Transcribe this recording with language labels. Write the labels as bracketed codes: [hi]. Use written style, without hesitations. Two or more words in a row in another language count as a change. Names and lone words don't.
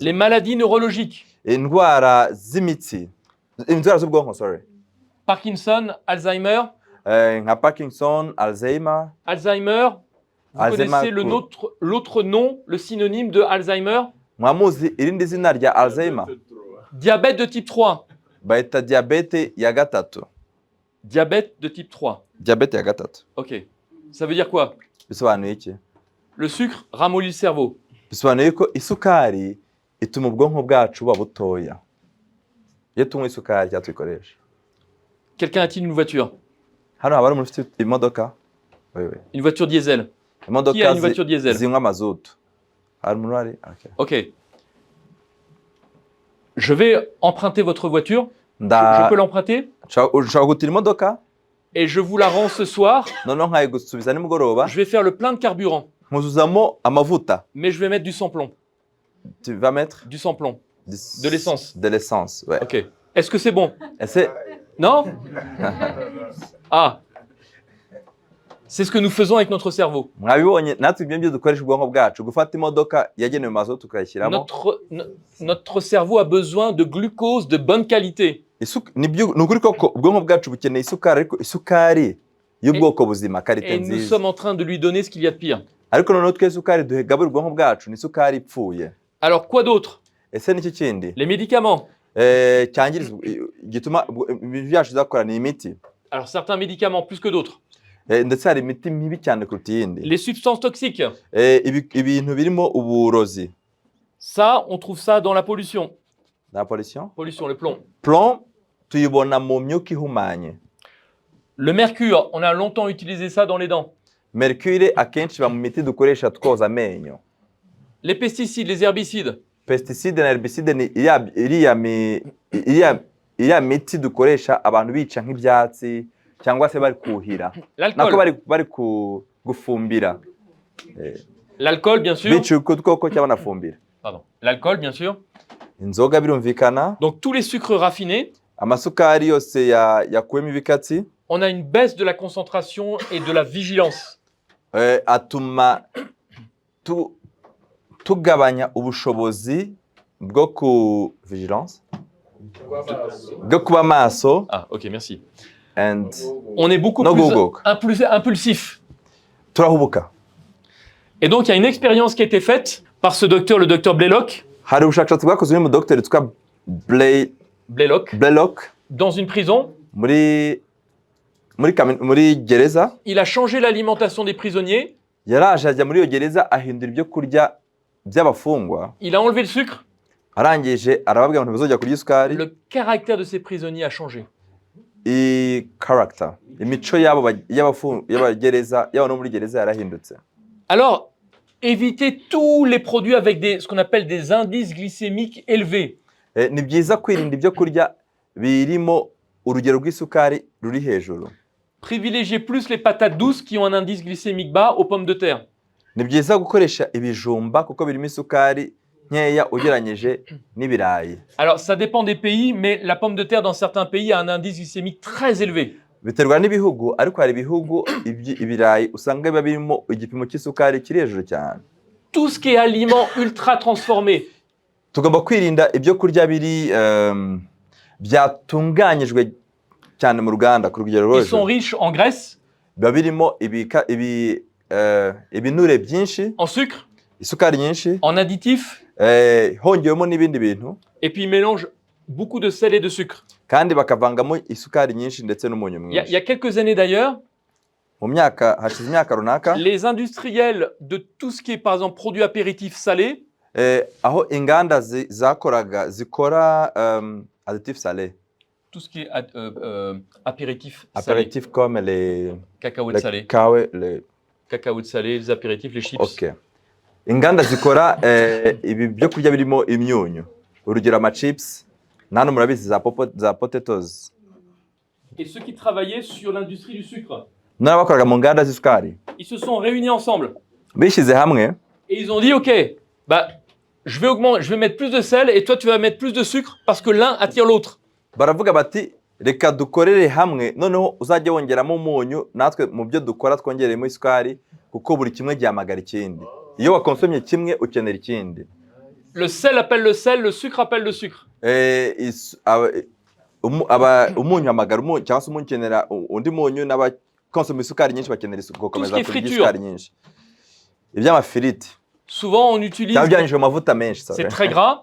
[fr] Les maladies neurologiques. [rw] Indwara z'imitsi, indwara z'ubwonko, sorry. Parkinson, Alzheimer. Nka Parkinson, Alzheimer. [fr] Alzheimer, vous Alzheimer, connaissez l'autre nom, le synonyme de Alzheimer? [rw] Mwamuzi irindi zina rya Alzheimer? [fr] Diabète de type 3. [rw] Bayita diabete ya gatatu. [fr] Diabète de type 3. [rw] Diabete ya gatatu. [fr] Ok. Ça veut dire quoi? [rw] Bisobanuye iki? [fr] Le sucre ramollit le cerveau. [rw] Bisobanuye ko isukari ituma ubwonko bwacu buba butoya. Iyo tunywa isukari cyangwa tuyikoresha. [fr] Quelqu'un a-t-il une voiture? [rw] Hano haba hari umuntu ufite imodoka? [fr] Oui. Une voiture diesel. Qui a une voiture diesel? [rw] Zinywa mazutu. Hari umuntu uhari? [fr] Ok. Je vais emprunter votre voiture. Je peux l'emprunter? [rw] Nshobora gutira imodoka? [fr] Et je vous la rends ce soir. [rw] Noneho nkayigusubiza nimugoroba. [fr] Je vais faire le plein de carburant. [rw] Nkuzuzamo amavuta. [fr] Mais je vais mettre du sans-plomb. Tu vas mettre? Du sans-plomb. De l'essence. De l'essence, ouais. Ok. Est-ce que c'est bon? [rw] Ese [fr] Non? Ah. C'est ce que nous faisons avec notre cerveau. [rw] Mwabibonye natwe ibyo ngibyo dukoresha ubwonko bwacu, gufata imodoka yagenewe mazutu tukayishyiramo. [fr] Notre cerveau a besoin de glucose de bonne qualité. [rw] Ni ukuri koko ubwonko bwacu bukeneye isukari, ariko isukari y'ubwoko buzima, [fr] Et [rw] karite [fr] nous [rw] nziza. [fr] sommes en train de lui donner ce qu'il y a de pire. [rw] Ariko noneho twe isukari duhegabura ubwonko bwacu ni isukari ipfuye. [fr] Alors, quoi d'autre? [rw] Ese niki kindi [fr] Les médicaments. [rw] cyangiriza gituma ibintu byacu bizakora ni imiti. [fr] Alors, certains médicaments plus que d'autres. [rw] Ndetse hari imiti mibi cyane kuruta iyindi. [fr] Les substances toxiques. [rw] Ibintu birimo uburozi. [fr] Ça, on trouve ça dans la pollution. La pollution? Pollution, le plomb. [rw] Plomb tuyibona mu myuka ihumanye. [fr] Le mercure, on a longtemps utilisé ça dans les dents. [rw] Mercure akenshi ba mu miti dukoresha twoza amenyo. [fr] Les pesticides, les herbicides. [rw] Pesticide na herbicide ni iriya miti dukoresha abantu bica nk'ibyatsi cyangwa se bari kuhira. Nako bari gufumbira. [fr] L'alcool, bien sûr. [rw] Bica udukoko cyangwa banafumbira. [fr] Pardon. L'alcool, bien sûr. [rw] Inzoga birumvikana. [fr] Donc, tous les sucres raffinés. [rw] Amasukari yose yakuwemo ibikatsi. [fr] On a une baisse de la concentration et de la vigilance. [rw] Atuma tugabanya ubushobozi bwo ku vigilance bwo kuba maso. [fr] Ah, ok, merci. And on est beaucoup plus impulsif. [rw] Turahubuka. [fr] Et donc, il y a une expérience qui a été faite par ce docteur, le docteur Blaylock. [rw] Hari ubushakashatsi bwakozwe n'umu docteur witwa Blaylock [fr] dans une prison. [rw] muri gereza. [fr] Il a changé l'alimentation des prisonniers. [rw] Yaraje ajya muri iyo gereza ahindura ibyo kurya by'abafungwa. [fr] Il a enlevé le sucre. [rw] Arangije arababwira ngo ntibazongera kurya isukari. [fr] Le caractère de ces prisonniers a changé. [rw] Character, imico y'abagereza y'abantu muri gereza yarahindutse. [fr] Alors, éviter tous les produits avec ce qu'on appelle des indices glycémiques élevés. [rw] Ni byiza kwirinda ibyo kurya birimo urugero rw'isukari ruri hejuru. [fr] Privilégier plus les patates douces qui ont un indice glycémique bas aux pommes de terre. [rw] Ni byiza gukoresha ibijumba kuko birimo isukari nkeya ugereranyije n'ibirayi. [fr] Alors, ça dépend des pays, mais la pomme de terre dans certains pays a un indice glycémique très élevé. [rw] Biterwa n'ibihugu, ariko hari ibihugu ibirayi usanga biba birimo igipimo cy'isukari kiri hejuru cyane. [fr] Tout ce qui est aliments ultra transformés. [rw] Tugomba kwirinda ibyo kurya biri byatunganyijwe cyane mu ruganda ku rugero rwose. [fr] Ils sont riches en graisse. [rw] Biba birimo ibinure byinshi. [fr] En sucre. [rw] Isukari nyinshi. [fr] En additifs. [rw] Hongewemo n'ibindi bintu. [fr] Et puis ils mélangent beaucoup de sel et de sucre. [rw] Kandi bakavangamo isukari nyinshi ndetse n'umunyu mwinshi. [fr] Il y a quelques années d'ailleurs. [rw] Mu myaka hashize imyaka runaka. [fr] Les industriels de tout ce qui est par exemple produits apéritifs salés. [rw] Aho inganda zakoraga zikora [fr] additifs salés. Tout ce qui est apéritifs salés. Comme les cacahuètes salés. Les cacahuètes salés, les apéritifs, les chips. Okay. [rw] Inganda zikora ibi byo kurya birimo imyunyu. Urugero ama chips, nano murabizi za potatoes. [fr] Et ceux qui travaillaient sur l'industrie du sucre. [rw] N'abakoraga mu nganda z'isukari. [fr] Ils se sont réunis ensemble. [rw] Bishize hamwe. [fr] Et ils ont dit OK, bah je vais mettre plus de sel et toi tu vas mettre plus de sucre parce que l'un attire l'autre. [rw] Baravuga bati reka dukorere hamwe noneho uzajya wongeramo umunyu natwe mu byo dukora twongeremo isukari kuko buri kimwe gihamagara ikindi. Iyo wakonsomye kimwe ukenera ikindi. [fr] Le sel appelle le sel, le sucre appelle le sucre. [rw] Umunyu hamagara umunyu cyangwa se umunyu ukenera undi munyu n'abakonsoma isukari nyinshi bakenera gukomeza kurya isukari nyinshi. Iby'amafiriti. [fr] Souvent on utilise. C'est très gras.